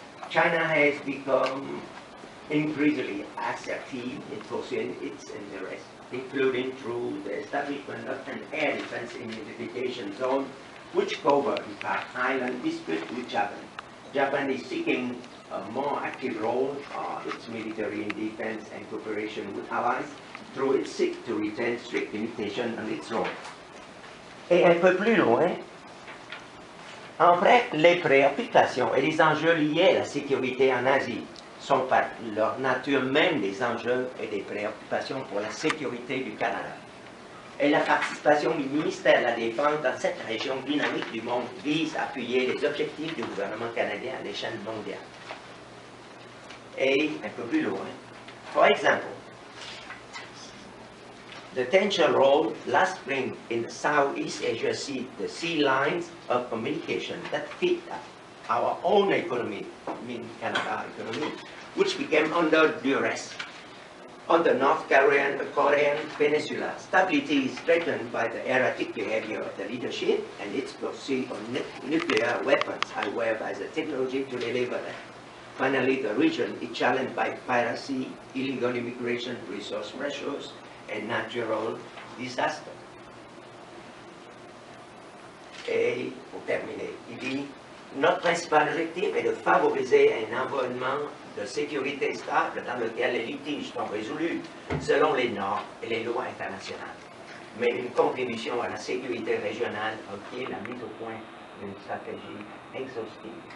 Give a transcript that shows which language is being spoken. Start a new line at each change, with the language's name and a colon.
English: China has become increasingly assertive in pursuing its interests, including through the establishment of an air defense indemnification zone, which covers, in fact, island dispute with Japan. Japan is seeking a more active role of its military in defense and cooperation with allies, through its seek to retain strict limitation on its role.
French: Et un peu plus loin, en bref, les préoccupations et les enjeux liés à la sécurité en Asie sont par leur nature même des enjeux et des préoccupations pour la sécurité du Canada. Et la participation du ministère de la Défense dans cette région dynamique du monde vise à appuyer les objectifs du gouvernement canadien à l'échelle mondiale. Et un peu plus loin,
English: for example, the potential role last spring in the Southeast Asia Sea, the sea lines of communication that fit our own economy, I mean Canada economy, which became under duress. On the North Korean peninsula, stability is threatened by the erratic behavior of the leadership and its pursuit of nuclear weapons, as well as the technology to deliver them. Finally, the region is challenged by piracy, illegal immigration, resource pressures, and natural disaster.
French: Et pour terminer, il dit, notre principal objectif est de favoriser un environnement de sécurité stable dans lequel les litiges sont résolus selon les normes et les lois internationales. mais une contribution à la sécurité régionale requiert la mise au point d'une stratégie exhaustive.